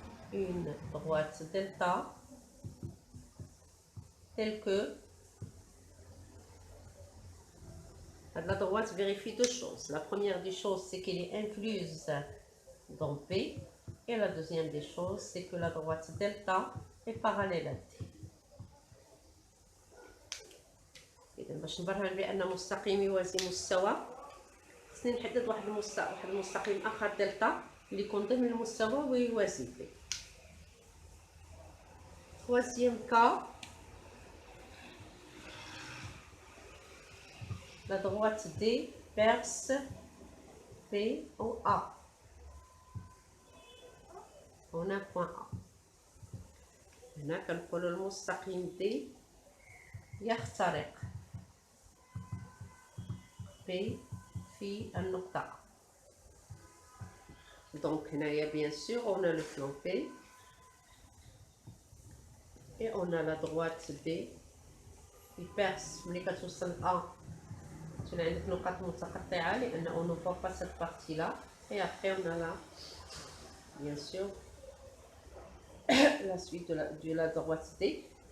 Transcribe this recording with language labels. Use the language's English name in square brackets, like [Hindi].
[French] telle que la droite vérifie deux choses. La première des choses, c'est qu'elle est incluse dans P. Et la deuxième des choses, c'est que la droite delta est parallèle à D. [Arabic] إذا باش نبرهن بأن مستقيم يوازي مستوى، خصني نحدد واحد المستقيم آخر دلتا اللي يكون ضمن المستوى ويوازي D. [French] Troisième cas, la droite D perce P au A. On a un point A. [Arabic] هنا كنقولوا المستقيم D يخترق P في النقطة A. [French] Donc [Arabic] هنايا [French] bien sûr on a le plan P et on a la droite D qui perce [Arabic] ملي كتوصل A تكون عندك نقاط متقطعة لأن [French] on ne voit pas cette partie là et après on a là bien sûr la suite de la droite D.